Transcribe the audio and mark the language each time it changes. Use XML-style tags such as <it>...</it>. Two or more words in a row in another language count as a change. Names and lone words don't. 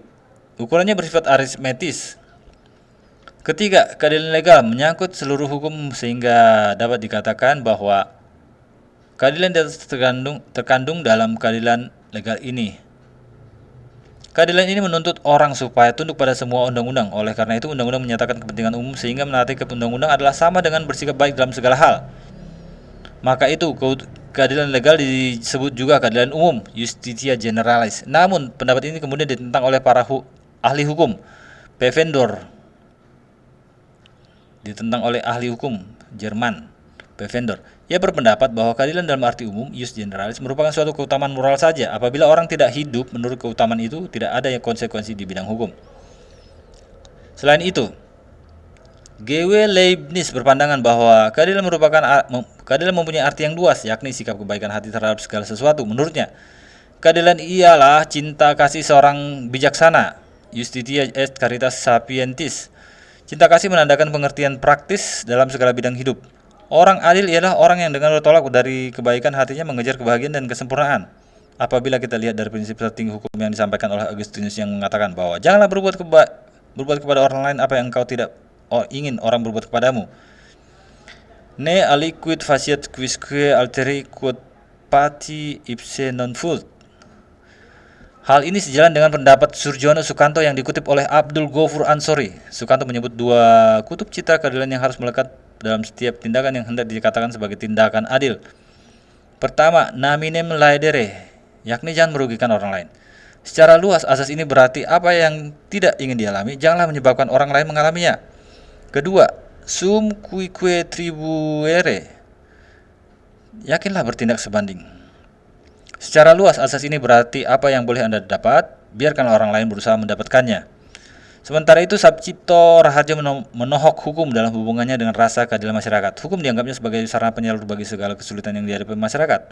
<id>Ukurannya bersifat aritmetis. Ketiga, keadilan legal menyangkut seluruh hukum sehingga dapat dikatakan bahwa keadilan terkandung dalam keadilan legal ini. Keadilan ini menuntut orang supaya tunduk pada semua undang-undang. Oleh karena itu, undang-undang menyatakan kepentingan umum sehingga menaati undang-undang adalah sama dengan bersikap baik dalam segala hal. Maka itu, keadilan legal disebut juga keadilan umum,</id> <la>justitia generalis.</la> <id>Namun, pendapat ini kemudian ditentang oleh para ahli hukum. Pfänder ditentang oleh ahli hukum Jerman, Pfänder. Ia berpendapat bahwa keadilan dalam arti umum,</id> <la>jus generalis,</la> <id>merupakan suatu keutamaan moral saja. Apabila orang tidak hidup menurut keutamaan itu, tidak ada konsekuensi di bidang hukum. Selain itu, G.W. Leibniz berpandangan bahwa keadilan mempunyai arti yang luas, yakni sikap kebaikan hati terhadap segala sesuatu. Menurutnya, keadilan ialah cinta kasih seorang bijaksana,</id> <la>justitia est caritas sapientis.</la> <id>Cinta kasih menandakan pengertian praktis dalam segala bidang hidup. Orang adil ialah orang yang dengan bertolak dari kebaikan hatinya mengejar kebahagiaan dan kesempurnaan. Apabila kita lihat dari prinsip tertinggi hukum yang disampaikan oleh Agustinus yang mengatakan bahwa janganlah berbuat kepada orang lain apa yang engkau tidak ingin orang berbuat kepadamu.</id> <la>Ne aliquid faciat quisque alteri quod pati ipse non fult.</la> <id>Hal ini sejalan dengan pendapat Surjono Sukanto yang dikutip oleh Abdul Ghafur Ansori. Sukanto menyebut dua kutub citra keadilan yang harus melekat dalam setiap tindakan yang hendak dikatakan sebagai tindakan adil. Pertama,</id> <la>naminem laedere,</la> <id>yakni jangan merugikan orang lain. Secara luas, asas ini berarti apa yang tidak ingin dialami, janganlah menyebabkan orang lain mengalaminya. Kedua,</id> <la>sum cuique tribuere,</la> <id>yakinlah bertindak sebanding. Secara luas, asas ini berarti apa yang boleh Anda dapat, biarkan orang lain berusaha mendapatkannya. Sementara itu, Sabcipto Raharjo menohok hukum dalam hubungannya dengan rasa keadilan masyarakat. Hukum dianggapnya sebagai sarana penyalur bagi segala kesulitan yang dihadapi masyarakat.</id>